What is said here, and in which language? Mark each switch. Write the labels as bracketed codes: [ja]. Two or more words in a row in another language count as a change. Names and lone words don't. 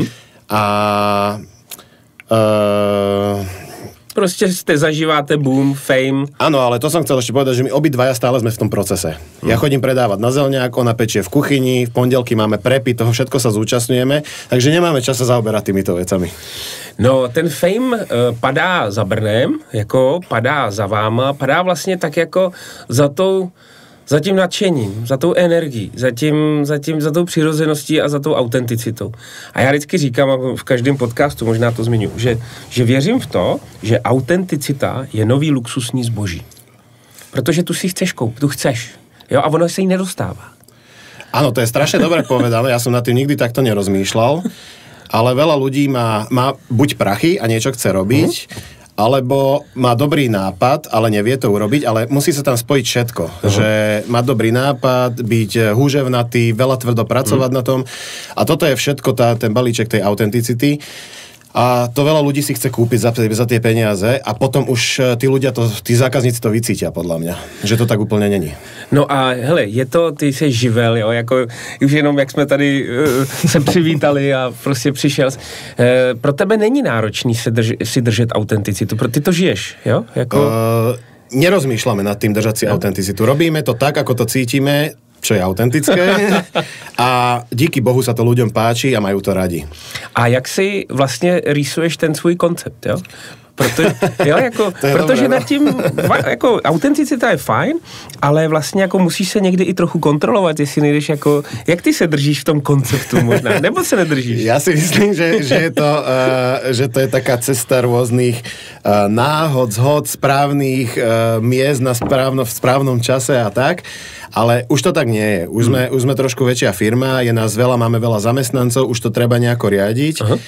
[cs] Proste zažíváte boom, fame. [sk] Áno, ale to som chcel ešte povedať, že my obidvaja stále sme v tom procese. Ja chodím predávať na Zelňák, ona pečie v kuchyni, v pondelky máme prepy, toho všetko sa zúčastňujeme, takže nemáme čas sa zaoberať týmito vecami. [cs] No, ten fame padá za Brnem, jako padá za váma, padá vlastně tak jako za tím nadšením, za tou energií, za tou přirozeností a za tou autenticitou. A já vždycky říkám, a v každém podcastu možná to zmiňuji, že věřím v to, že autenticita je nový luxusní zboží. Protože tu si chceš koupit, tu chceš. Jo? A ono se jí nedostává. [sk] Áno, to je strašne dobre povedané, ja som nad tým nikdy takto nerozmýšľal, ale veľa ľudí má buď prachy a niečo chce robiť, alebo má dobrý nápad, ale nevie to urobiť, ale musí sa tam spojiť všetko. Že má dobrý nápad, byť húževnatý, veľa tvrdo pracovať na tom. A toto je všetko, ten balíček tej autenticity. A to veľa ľudí si chce kúpiť za tie peniaze a potom už tí zákazníci to vycítia, podľa mňa. Že to tak úplne není. [cs] No a hele, ty jsi živel, jo, jako už jenom jak jsme tady se přivítali a prostě přišel. Pro tebe není náročný si držet autenticitu, ty to žiješ, jo? [sk] Nerozmýšľame nad tým držať si autenticitu. Robíme to tak, ako to cítime, čo je autentické a díky Bohu sa to ľuďom páči a majú to radi. [cs] A jak si vlastně rýsuješ ten svůj koncept, jo? Protože nad tím, jako autenticita je fajn, ale vlastně jako musíš se někdy i trochu kontrolovat, jestli nejdeš jako, jak ty se držíš v tom konceptu možná, nebo se nedržíš? [sk] Ja si myslím, že to je taká cesta rôznych náhod, zhod, správnych miest v správnom čase a tak, ale už to tak nie je. Už sme trošku väčšia firma, je nás veľa, máme veľa zamestnancov, už to treba nejako riadiť.